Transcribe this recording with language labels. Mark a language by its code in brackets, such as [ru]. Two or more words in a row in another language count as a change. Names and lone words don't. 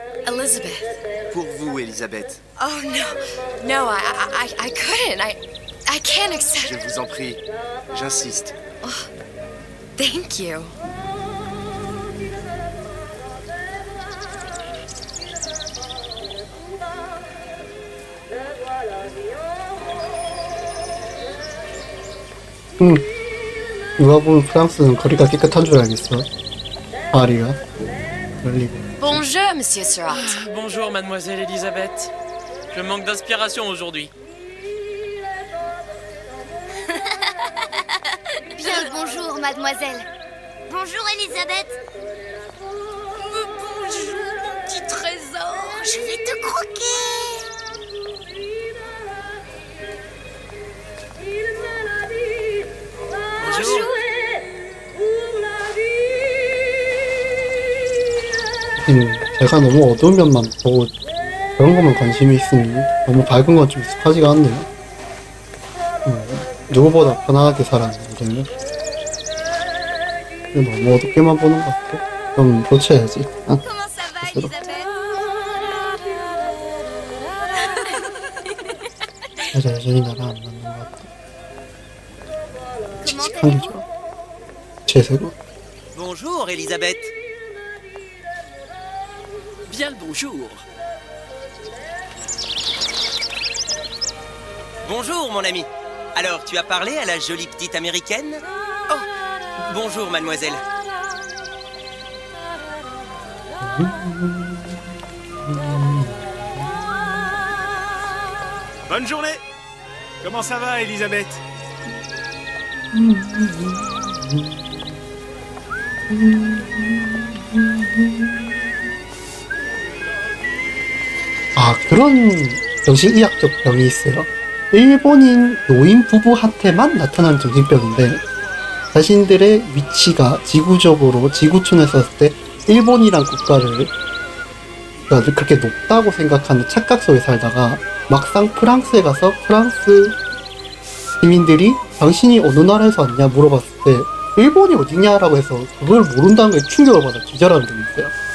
[fr] Elizabeth. Pour vous, Elisabeth. [en] Oh no, I couldn't. I can't accept. [fr] Je vous en prie, j'insiste. [en] Thank you. [ko] 누가 보면 프랑스는 거리가 깨끗한 줄 알겠어. 파리가 열리고. [fr] Bonjour, Monsieur Surratt. Bonjour, mademoiselle Elisabeth. Je manque d'inspiration aujourd'hui. Bien le bonjour, mademoiselle. Bonjour, Elisabeth. Bonjour, mon petit trésor. Je vais te croquer. Bonjour. [ko] 제가 너무 어두운 면만 보고 그런 것만 관심이 있으니 너무 밝은 건 좀 익숙하지가 않네요. 누구보다 편안하게 살았는데 저는 너무 어둡게만 보는 것 같아. 좀 고쳐야지. [fr] Comment ça va, [ko] 스스로. [fr] Elisabeth? [ko] 맞아, 여전히 나랑 안 맞는 것 같아. 칙칙한 게 좋아. 제세고. [fr] Bonjour, Elisabeth. Bien le bonjour. Bonjour, mon ami. Alors, tu as parlé à la jolie petite américaine? Oh, bonjour, mademoiselle. Bonne journée. Comment ça va, Elisabeth? [ko] 아, 그런 정신의학적 병이 있어요. 일본인 노인 부부한테만 나타나는 정신병인데, 자신들의 위치가 지구적으로 지구촌에 섰을 때 일본이란 국가를 그러니까 그렇게 높다고 생각하는 착각 속에 살다가 막상 프랑스에 가서 프랑스 시민들이 당신이 어느 나라에서 왔냐 물어봤을 때 일본이 어디냐라고 해서 그걸 모른다는 게 충격을 받아 기절하는 적이 있어요.